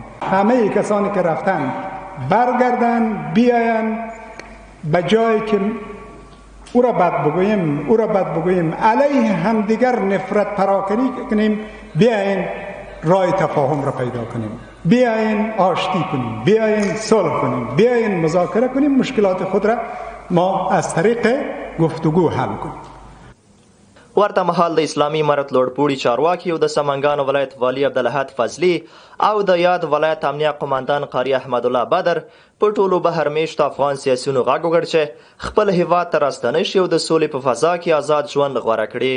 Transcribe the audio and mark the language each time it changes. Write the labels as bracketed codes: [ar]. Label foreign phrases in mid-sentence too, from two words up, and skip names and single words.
[fa] همه کسانی که رفتن برگردن، بیاین به جایی که او را بد بگوییم علیه همدیگر نفرت پراکنی کنیم، بیاین راه تفاهم را پیدا کنیم، بیاین آشتی کنیم، بیاین صلح کنیم، بیاین مذاکره کنیم، مشکلات خود را ما از طریق گفتگو حل کنیم. [ps] ورته مهال د اسلامي امارت لوړپوړي چارواکي او د سمنګان ولایت والی عبدالاحد فضلي او د یاد ولایت امنیه قماندان قاری احمد الله بدر په ټولو بهرمیشتو افغان سیاسیونو غږ وکړ چې خپل هیواد ته راستنه شي او د سولې په فضا کې آزاد ژوند غوره کړي.